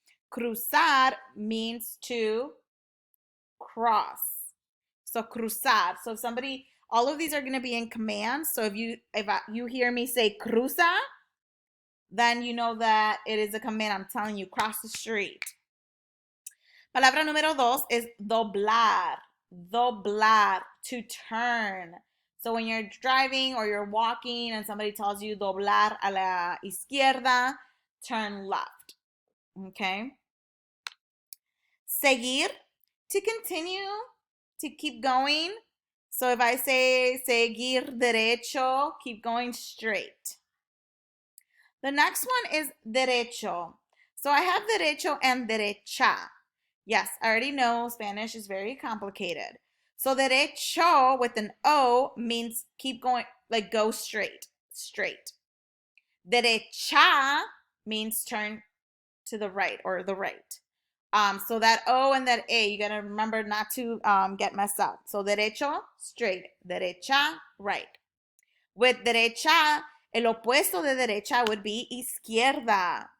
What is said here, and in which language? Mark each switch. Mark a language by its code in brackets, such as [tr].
[en] Cruzar means to cross. So cruzar. So if somebody, all of these are going to be in commands. So if you hear me say cruza, then you know that it is a command. I'm telling you, cross the street. [es] Palabra número 2 es doblar. [en] Doblar, to turn. So when you're driving or you're walking and somebody tells you [es] doblar a la izquierda, [en] turn left. Okay? Seguir, to continue, to keep going. So if I say [es] seguir derecho, [en] keep going straight. The next one is derecho. So I have derecho and derecha. Yes, I already know Spanish is very complicated. So derecho with an O means keep going, like go straight, straight. Derecha means turn to the right or the right. So that O and that A, you gotta remember not to get messed up. So derecho, straight. Derecha, right. With [es] derecha, el opuesto de derecha [en] would be [es] izquierda.